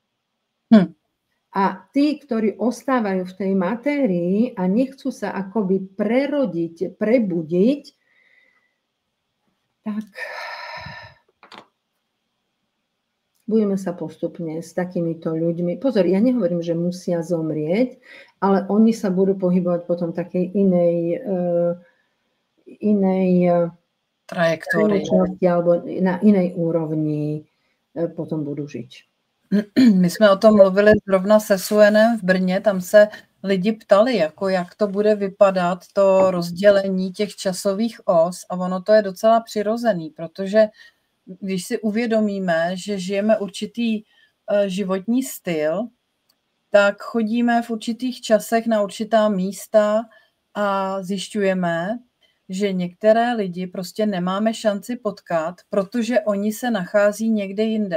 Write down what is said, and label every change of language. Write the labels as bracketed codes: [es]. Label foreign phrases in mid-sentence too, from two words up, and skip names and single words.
[sk] A tí, ktorí ostávajú v tej matérii a nechcú sa akoby prerodiť, prebudiť, tak budeme sa postupne s takýmito ľuďmi, pozor, ja nehovorím, že musia zomrieť, ale oni sa budú pohybovať potom takej inej trajektórii alebo na inej úrovni potom budú žiť. [cs] My jsme o tom mluvili zrovna se Suenem v Brně, tam se lidi ptali, jako jak to bude vypadat, to rozdělení těch časových os, a ono to je docela přirozený, protože když si uvědomíme, že žijeme určitý životní styl, tak chodíme v určitých časech na určitá místa a zjišťujeme, že některé lidi prostě nemáme šanci potkat, protože oni se nachází někde jinde.